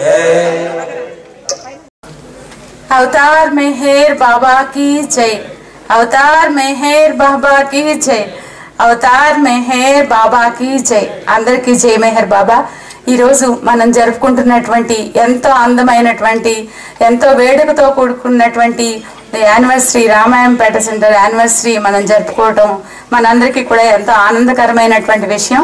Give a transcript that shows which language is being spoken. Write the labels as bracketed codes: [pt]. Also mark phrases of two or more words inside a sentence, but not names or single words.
[hi] अवतार मेहर बाबा की जय। अवतार मेहर बाबा की जय। [te] అవతార్ మెహర్ బాబాకి జై. అందరికీ జై మెహర్ బాబా. ఈరోజు మనం జరుపుకుంటున్నటువంటి ఎంతో అందమైనటువంటి ఎంతో వేడుకతో కూడుకున్నటువంటి యానివర్సరీ రామాయంపేట [en] center anniversary [te] మనం జరుపుకోవటం మనందరికీ కూడా ఎంతో ఆనందకరమైనటువంటి విషయం.